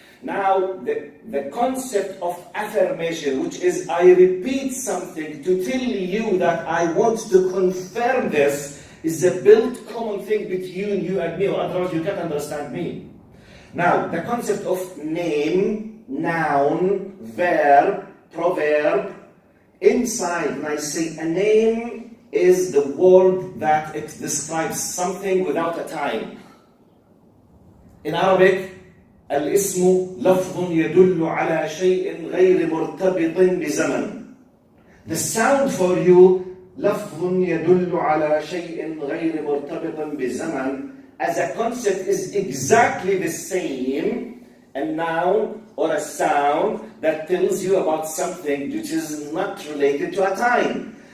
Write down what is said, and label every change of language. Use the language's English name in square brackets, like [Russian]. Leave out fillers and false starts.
[English] Now, the concept of affirmation, which is I repeat something to tell you that I want to confirm this, is a built common thing between you and me, or otherwise you can't understand me. Now, the concept of name, noun, verb, proverb, inside, when I say a name, is the word that it describes something without a time. [Arabic] In Arabic, الاسم لفظ يدل على شيء غير مرتبط بزمن. [English] The sound for you, لفظ يدل على شيء غير مرتبط بزمن, as a concept is exactly the same, a noun or a sound that tells you about something which is not related to a time.